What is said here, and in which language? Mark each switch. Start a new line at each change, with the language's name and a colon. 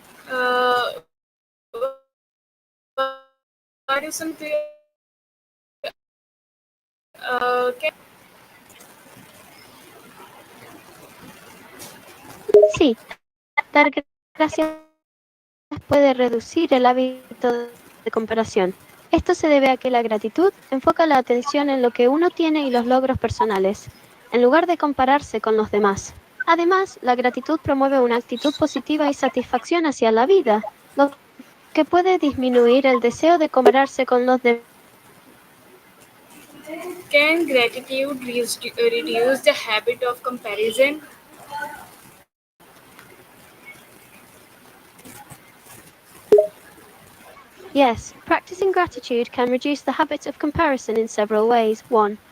English: Uh, why do some people can
Spanish: Sí, dar gracias puede reducir el hábito de comparación. Esto se debe a que la gratitud enfoca la atención en lo que uno tiene y los logros personales, en lugar de compararse con los demás. Además, la gratitud promueve una actitud positiva y satisfacción hacia la vida, lo que puede disminuir el deseo de compararse con los demás.
English: can gratitude reduce the habit of comparison? Yes, practicing gratitude can reduce the habit of comparison in several ways. 1.